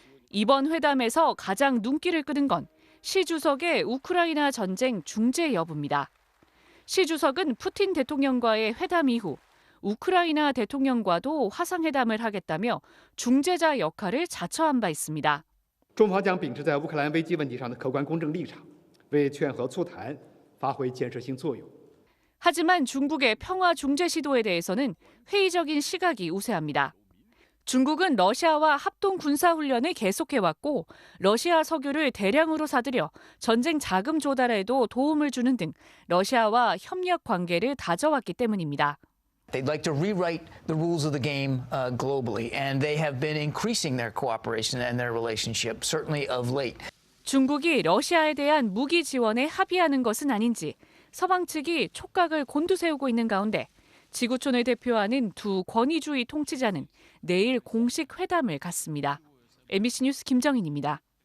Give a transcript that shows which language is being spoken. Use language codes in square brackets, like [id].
[ko] 이번 회담에서 가장 눈길을 끄는 건 시 주석의 우크라이나 전쟁 중재 여부입니다. 시 주석은 푸틴 대통령과의 회담 이후 우크라이나 대통령과도 화상회담을 하겠다며 중재자 역할을 자처한 바 있습니다. [zh] 中方将秉持在乌克兰危机问题上的客观公正立场，为劝和促谈发挥建设性作用。 [ko] 하지만 중국의 평화 중재 시도에 대해서는 회의적인 시각이 우세합니다. 중국은 러시아와 합동 군사훈련을 계속해왔고 러시아 석유를 대량으로 사들여 전쟁 자금 조달에도 도움을 주는 등 러시아와 협력 관계를 다져왔기 때문입니다. [en] They'd like to rewrite the rules of the game globally, and they have been increasing their cooperation and their relationship, certainly of late. [ko] 중국이 러시아에 대한 무기 지원에 합의하는 것은 아닌지 서방 측이 촉각을 곤두세우고 있는 가운데 지구촌을 대표하는 두 권위주의 통치자는 내일 공식 회담을 갖습니다. MBC 뉴스 김정인입니다.